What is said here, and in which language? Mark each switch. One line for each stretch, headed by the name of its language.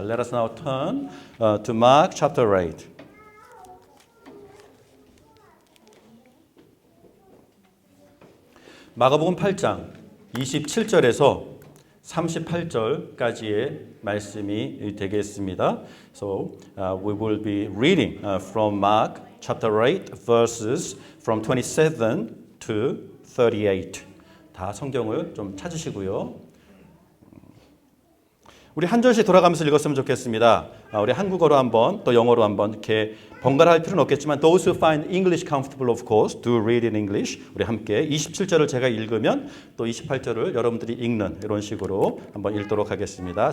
English: Let us now turn to Mark chapter 8.
Korean: 마가복음 8장 27절에서 38절까지의 말씀이 되겠습니다.
English: So we will be reading from Mark chapter 8 verses from 27 to 38.
Korean: 다 성경을 좀 찾으시고요. 우리 한 절씩 돌아가면서 읽었으면 좋겠습니다. 우리 한국어로 한번 또 영어로 한번 이렇게 번갈아 할 필요는 없겠지만
English: those who find English comfortable of course do read in English.
Korean: 우리 함께 27절을 제가 읽으면 또 28절을 여러분들이 읽는 이런 식으로 한번 읽도록 하겠습니다.